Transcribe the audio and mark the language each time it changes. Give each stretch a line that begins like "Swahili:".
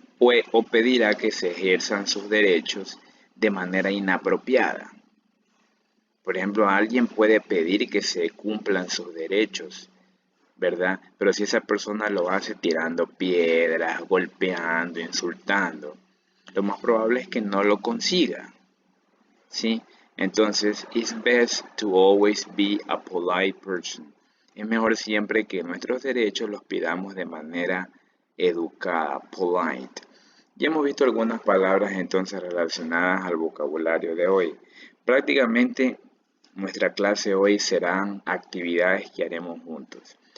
Spanish: O pedirá que se ejerzan sus derechos de manera inapropiada. Por ejemplo, alguien puede pedir que se cumplan sus derechos, ¿verdad? Pero si esa persona lo hace tirando piedras, golpeando, insultando, lo más probable es que no lo consiga, ¿sí?
English: Entonces, it's best to always be a polite person.
Spanish: Es mejor siempre que nuestros derechos los pidamos de manera educada, polite. Ya hemos visto algunas palabras entonces relacionadas al vocabulario de hoy. Prácticamente nuestra clase hoy serán actividades que haremos juntos.